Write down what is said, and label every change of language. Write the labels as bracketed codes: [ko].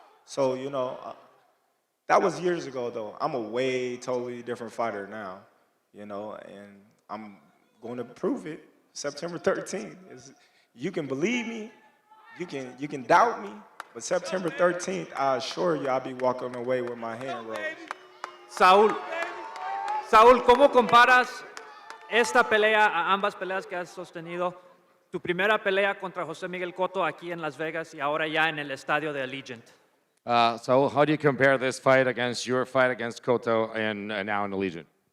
[en] So, that was years ago, though. I'm a way totally different fighter now, and I'm going to prove it September 13th. You can believe me, you can doubt me, but September 13th, I assure you I'll be walking away with my hand raised. [es] Saúl, ¿cómo comparas esta pelea a ambas peleas que has sostenido? Tu primera pelea contra José Miguel Cotto aquí en Las Vegas y ahora ya en el estadio de Allegiant. [en] So how do you compare this fight against your fight against Cotto and now in the Legion?